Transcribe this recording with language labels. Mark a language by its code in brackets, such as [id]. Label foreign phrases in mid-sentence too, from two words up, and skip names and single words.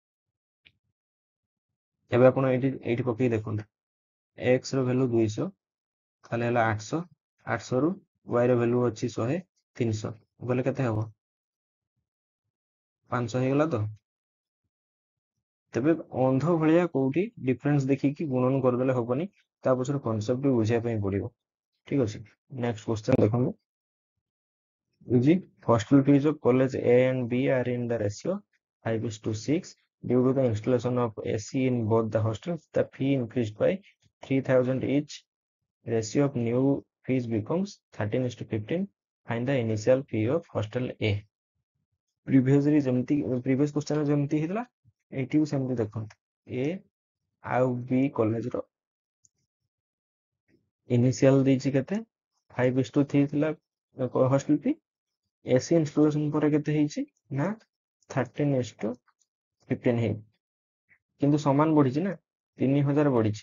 [or] ଏବେ ଆପଣ ଏଇଠି ପକେଇ ଦେଖନ୍ତୁ, x ର ଭ୍ୟାଲୁ 200 ତାହେଲେ ହେଲା 800, 800 ରୁ y ର ଭ୍ୟାଲୁ ଅଛି 100, 300 ବୋଲେ କେତେ ହବ 500 ହେଇଗଲା ତ। ତେବେ ଅନ୍ଧ ଭଳିଆ କୋଉଠି ଡିଫରେନ୍ସ ଦେଖିକି ଗୁଣନ କରିଦେଲେ ହବନି, ତା ପଛରେ କନସେପ୍ଟ ବି ବୁଝିବା ପାଇଁ ପଡିବ। ଠିକ ଅଛି, [en] next question [or] ଦେଖନ୍ତୁ। [en] The hostel fees of college A and B are in the ratio 5:6. Due to the installation of AC in both the hostels, the fee increased by 3000 each. Ratio of new fees becomes 13:15. Find the initial fee of hostel A. previous question [or] ଯେମିତି ହେଇଥିଲା ଏଇଠି ବି ସେମିତି ଦେଖନ୍ତୁ, A ଆଉ B କଲେଜ ର ଇନିସିଆଲ ଦେଇଛି କେତେ 5:3 ଥିଲା [en] hostel fee. AC installation [or] ପରେ କେତେ ହେଇଛି ନା 13:15 ହେଇ, କିନ୍ତୁ ସମାନ ବଢିଛି ନା 3000 ବଢିଛି।